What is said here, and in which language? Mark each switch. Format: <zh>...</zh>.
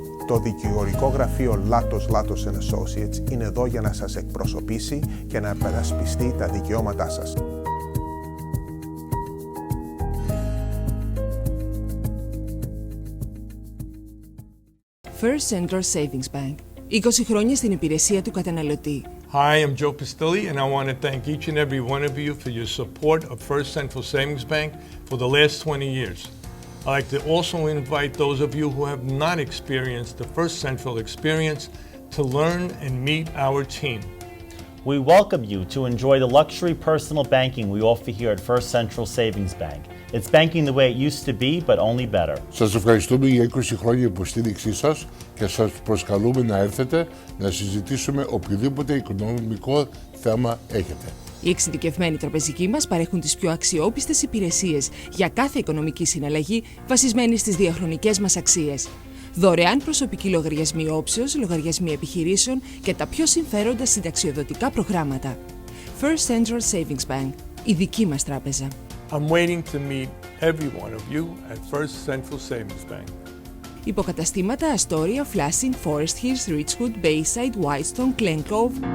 <el>Το δικηγορικό γραφείο Latos Associates είναι εδώ για να σας εκπροσωπήσει και να υπερασπιστεί τα δικαιώματά σας.</el> <en>First Central Savings Bank.</en> <el>20 χρόνια στην υπηρεσία του καταναλωτή.</el> <en>Hi, I'm Joe Pistilli, and I want to thank each and every one of you for your support of First Central Savings Bank for the last 20 years. I'd like to also invite those of you who have not experienced the First Central experience to learn and meet our team. We welcome you to enjoy the luxury personal banking we offer here at First Central Savings Bank. It's banking the way it used to be, but only better.</en> <el>Σας ευχαριστούμε για 20 χρόνια υποστήριξή σας και σας προσκαλούμε να έρθετε να συζητήσουμε οποιοδήποτε οικονομικό θέμα έχετε. Οι εξειδικευμένοι τραπεζικοί μας παρέχουν τις πιο αξιόπιστες υπηρεσίες για κάθε οικονομική συναλλαγή βασισμένη στις διαχρονικές μας αξίες. Δωρεάν προσωπικοί λογαριασμοί όψεως, λογαριασμοί επιχειρήσεων και τα πιο συμφέροντα συνταξιοδοτικά προγράμματα. First Central Savings Bank, η δική μας τράπεζα.</el> <en>I'm waiting to meet every one of you at First Central Savings Bank.</en> <el>Υποκαταστήματα Astoria, Flushing, Forest Hills, Richwood, Bayside, Whitestone, Glen Cove.</el>